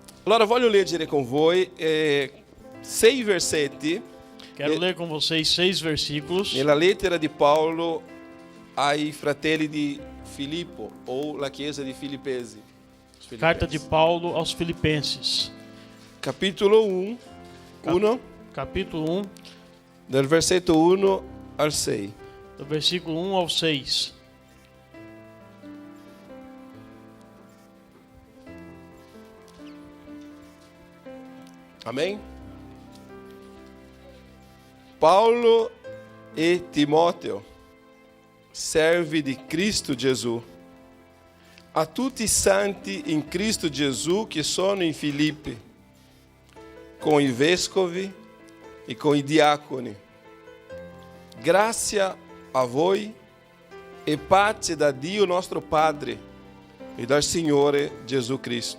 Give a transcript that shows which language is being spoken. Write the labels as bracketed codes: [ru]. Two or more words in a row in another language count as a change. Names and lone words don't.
[it] Allora voglio leggere con voi 6 versetti [pt] Quero ler com vocês 6 versículos [it] nella lettera di Paolo ai fratelli di Filippo o la chiesa di Filippesi. [pt] Carta de Paulo aos Filipenses, [it] Capitolo 1, [pt] capítulo 1, [it] del versetto 1 al 6. [pt] do versículo 1 ao 6. Amém? Paulo e Timóteo, [it] servi di Cristo Gesù, a tutti i santi in Cristo Gesù che sono in Filippi, con i vescovi e con i diaconi. Grazia a voi e pace da Dio nostro Padre e dal Signore Gesù Cristo.